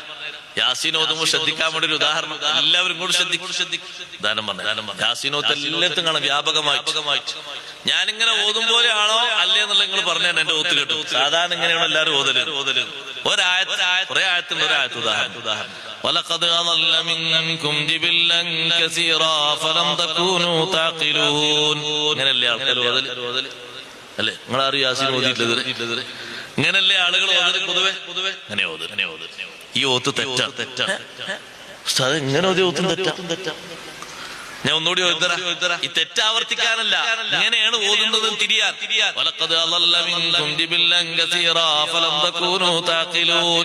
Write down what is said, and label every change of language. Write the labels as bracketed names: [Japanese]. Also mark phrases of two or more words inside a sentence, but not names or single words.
[Malayalam] യാസീൻ ഓതുമ്പോൾ ശ്രദ്ധിക്കാൻ വേണ്ടി ഒരു ഉദാഹരണം എല്ലാവരും കൂടി ശ്രദ്ധിക്കും. ഉദാഹരണം പറഞ്ഞു. യാസീൻ ഓത്ത് എല്ലാത്തും കാണാം വ്യാപകമായിട്ട്. ഞാനിങ്ങനെ ഓതും പോലെയാണോ അല്ലേ എന്നുള്ള നിങ്ങൾ പറഞ്ഞു എന്റെ ഓത്ത് കേട്ടു. സാധാരണ ഇങ്ങനെയാണ് എല്ലാവരും ഓതല്. കുറെ ആയത്തുണ്ട്. [Arabic] ഉദാഹരണം وَلَقَدْ أَضَلَّ مِنكُمْ جِبِلًّا كَثِيرًا فَلَمْ تَكُونُوا تَعْقِلُونَ. [Malayalam] ഇങ്ങനെയല്ലേ ആൾക്കാർ ഓതല് അല്ലേ? നിങ്ങൾ ആരും യാസീൻ ഓതിയിട്ടില്ല. ഇങ്ങനല്ലേ ആളുകൾ പൊതുവെ അങ്ങനെ ഓത്. ഈ ഓത്ത് തെറ്റാ. ഇങ്ങനെ ഓത്തും തെറ്റാ. ഞാൻ ഒന്നുകൂടി ഓതിത്തരാം. ഈ തെറ്റാവർത്തിക്കാനല്ല, ഇങ്ങനെയാണ് ഓതുന്നത് തിരിയാൻ. [Arabic] ولقد أضل منكم جبلا كثيرا فلم تكونوا تعقلون.